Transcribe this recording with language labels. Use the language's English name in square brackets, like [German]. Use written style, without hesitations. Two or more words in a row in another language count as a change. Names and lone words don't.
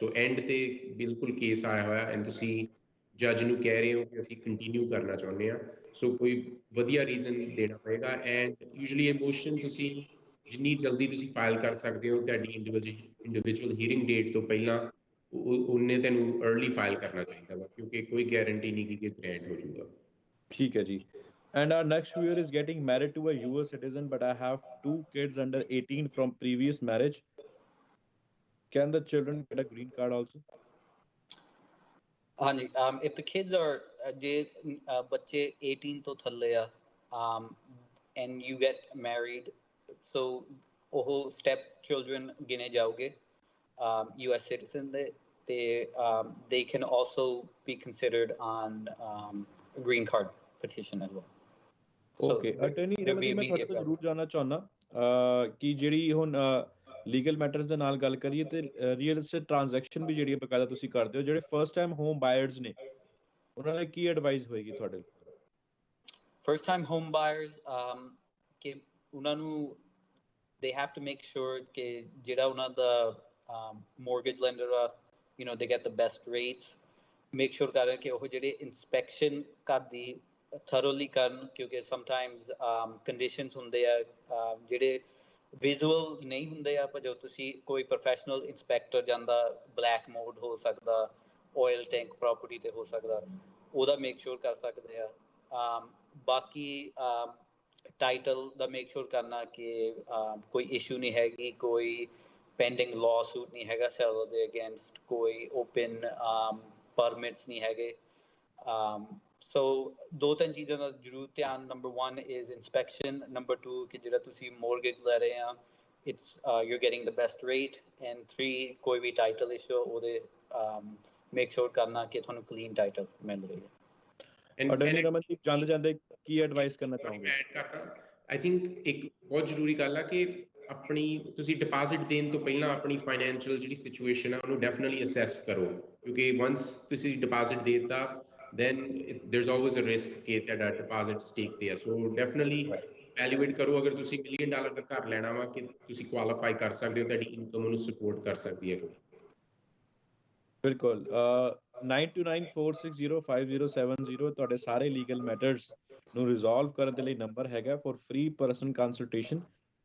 [English] so and [Punjabi] ਤੇ ਬਿਲਕੁਲ ਕੇਸ ਆਇਆ ਹੋਇਆ ਐਂਡ ਤੁਸੀਂ ਜੱਜ ਨੂੰ ਕਹਿ ਰਹੇ ਹੋ ਕਿ ਅਸੀਂ ਕੰਟੀਨਿਊ ਕਰਨਾ ਚਾਹੁੰਦੇ ਹਾਂ, ਸੋ ਕੋਈ ਵਧੀਆ ਰੀਜ਼ਨ ਦੇਣਾ ਪਏਗਾ। [English] and usually [Punjabi] ਇਹ ਮੋਸ਼ਨ ਤੁਸੀਂ ਜਿੰਨੀ ਜਲਦੀ ਤੁਸੀਂ ਫਾਈਲ ਕਰ ਸਕਦੇ ਹੋ ਤੁਹਾਡੀ [English] individual hearing date [Punjabi] ਤੋਂ ਪਹਿਲਾਂ ਉਹਨੇ ਤੈਨੂੰ [English] early file [Punjabi] ਕਰਨਾ ਚਾਹੀਦਾ ਵਾ, ਕਿਉਂਕਿ ਕੋਈ ਗਾਰੰਟੀ ਨਹੀਂ ਕਿ ਗ੍ਰੈਂਟ ਹੋ ਜਾਊਗਾ। ਠੀਕ ਹੈ ਜੀ। [English] And our next viewer is getting married to a US citizen, but I have 2 kids under 18 from previous marriage. Can the children get a green card also? ਹਾਂਜੀ, if the kids are [Punjabi] ਜੇ ਬੱਚੇ 18 ਤੋਂ ਥੱਲੇ ਆ [English] and you get married, so ਉਹ step children [Punjabi] ਗਿਣੇ ਜਾਓਗੇ [English] US citizen [Punjabi] ਦੇ, ਤੇ [English] they can also be considered on a green card petition as well। [Punjabi] Okay, ਅਟਰਨੀ ਰਮਨਦੀਪ ਮੈਂ ਤੁਹਾਡੇ ਤੋਂ ਜ਼ਰੂਰ ਜਾਣਨਾ ਚਾਹੁੰਦਾ ਕਿ ਜਿਹੜੀ ਹੁਣ [English] legal matters [Punjabi] ਦੇ ਨਾਲ ਗੱਲ ਕਰੀਏ ਤੇ [English] real estate transaction [Punjabi] ਵੀ ਜਿਹੜੀ ਬਕਾਇਦਾ ਤੁਸੀਂ ਕਰਦੇ ਹੋ, ਜਿਹੜੇ [English] first time home buyers [Punjabi] ਨੇ ਉਹਨਾਂ ਲਈ ਕੀ ਐਡਵਾਈਸ ਹੋਏਗੀ ਤੁਹਾਡੇ? [English] first time home buyers [Punjabi] ਕਿ ਉਹਨਾਂ ਨੂੰ [English] they have to make sure [Punjabi] ਕਿ ਜਿਹੜਾ ਉਹਨਾਂ ਦਾ [English] mortgage lender ਆ, you know, they get the best rates, make sure [Punjabi] ਕਰਨ ਕਿ ਉਹ ਜਿਹੜੇ inspection ਕਰਦੀ thoroughly ਕਰਨ, ਕਿਉਂਕਿ [English] sometimes conditions [Punjabi] ਹੁੰਦੇ ਆ ਜਿਹੜੇ ਵਿਜ਼ੂਅਲ ਨਹੀਂ ਹੁੰਦੇ ਆ, ਪਰ ਜਦੋਂ ਤੁਸੀਂ ਕੋਈ [English] professional inspector [Punjabi] ਜਾਂਦਾ, [English] black mode [Punjabi] ਹੋ ਸਕਦਾ, [English] oil tank property [Punjabi] ਤੇ ਹੋ ਸਕਦਾ, ਉਹਦਾ [English] make sure [Punjabi] ਕਰ ਸਕਦੇ ਆ। ਬਾਕੀ ਟਾਈਟਲ ਦਾ [English] make sure [Punjabi] ਕਰਨਾ ਕਿ ਕੋਈ ਇਸ਼ੂ ਨਹੀਂ ਹੈਗੀ, ਕੋਈ [English] pending law suit [Punjabi] ਨਹੀਂ ਹੈਗਾ ਸੈਲਰ ਦੇ ਅਗੇਂਸਟ, ਕੋਈ [English] open permits [Punjabi] ਨਹੀਂ ਹੈਗੇ। ਸੋ 2-3 ਚੀਜ਼ਾਂ ਦਾ ਜ਼ਰੂਰ ਧਿਆਨ। ਨੰਬਰ 1 [English] is inspection, [Punjabi] ਨੰਬਰ 2 ਕਿ ਜਿਹੜਾ ਤੁਸੀਂ mortgage ਲੈ ਰਹੇ ਆ [English] it's you're getting the best rate, and 3 [Punjabi] ਕੋਈ ਵੀ [English] title issue [Punjabi] ਉਹਦੇ [English] make sure [Punjabi] ਕਰਨਾ ਕਿ ਤੁਹਾਨੂੰ [English] clean title [Punjabi] ਮਿਲ ਰਹੀ ਹੈ। ਅਟਰਨੀ ਰਮਨਦੀਪ ਜਾਂਦੇ ਕੀ ਐਡਵਾਈਸ ਕਰਨਾ ਚਾਹੋਗੇ? [English] I think [Punjabi] ਇੱਕ ਬਹੁਤ ਜ਼ਰੂਰੀ ਗੱਲ ਆ ਕਿ ਆਪਣੀ ਤੁਸੀਂ ਡਿਪੋਜ਼ਿਟ ਦੇਣ ਤੋਂ ਪਹਿਲਾਂ ਆਪਣੀ ਫਾਈਨੈਂਸ਼ੀਅਲ ਜਿਹੜੀ ਸਿਚੁਏਸ਼ਨ ਆ ਉਹਨੂੰ [English] definitely assess [Punjabi] ਕਰੋ, ਕਿਉਂਕਿ ਵਨਸ ਤੁਸੀਂ ਡਿਪੋਜ਼ਿਟ ਦੇ ਦਿੱਤਾ [English] then there's always a risk [Punjabi] ਕਿ ਤੁਹਾਡਾ ਡਿਪੋਜ਼ਿਟ ਸਟੇਕ ਤੇ ਆ। ਸੋ [English] definitely evaluate [Punjabi] ਕਰੋ। ਅਗਰ ਤੁਸੀਂ $1 ਮਿਲੀਅਨ ਦਾ ਘਰ ਲੈਣਾ ਵਾ ਕਿ ਤੁਸੀਂ ਕੁਆਲੀਫਾਈ ਕਰ ਸਕਦੇ ਹੋ, ਤੁਹਾਡੀ ਇਨਕਮ ਉਹਨੂੰ ਸਪੋਰਟ ਕਰ ਸਕਦੀ ਹੈ। ਬਿਲਕੁਲ। 9294605070 ਤੁਹਾਡੇ ਸਾਰੇ [English] legal matters [Punjabi] ਨੂੰ ਰਿਜ਼ੋਲਵ ਕਰਨ ਦੇ ਲਈ ਨੰਬਰ ਹੈਗਾ [English] for free person consultation.